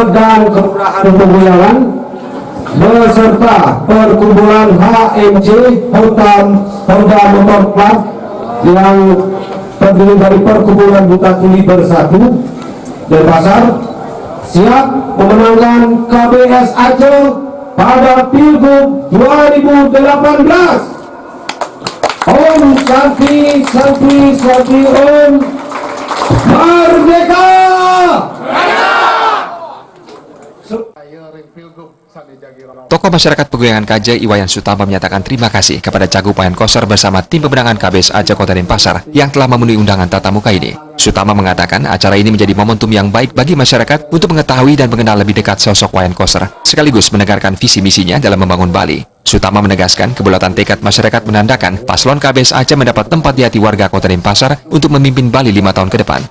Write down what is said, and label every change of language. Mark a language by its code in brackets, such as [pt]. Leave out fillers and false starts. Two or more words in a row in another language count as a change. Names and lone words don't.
[id] dan Kelurahan Pegoyangan, beserta perkumpulan HMC Honda Motor Club yang terdiri dari perkumpulan buta tuli bersatu Denpasar, siap memenangkan KBS Aceh pada Pilgub 2018. [sa] Om Santi Santi Santi Om. [id] Merdeka! Tokoh masyarakat Pegoyangan Kajeh Iwayan Sutama menyatakan terima kasih kepada Cagup Wayan Koster bersama tim pemenangan KBS Aceh Kota Denpasar yang telah memenuhi undangan tatap muka ini. Sutama mengatakan acara ini menjadi momentum yang baik bagi masyarakat untuk mengetahui dan mengenal lebih dekat sosok Wayan Koster, sekaligus menegarkan visi misinya dalam membangun Bali. Sutama menegaskan kebulatan tekad masyarakat menandakan paslon KBS Aceh mendapat tempat di hati warga Kota Denpasar untuk memimpin Bali 5 tahun ke depan.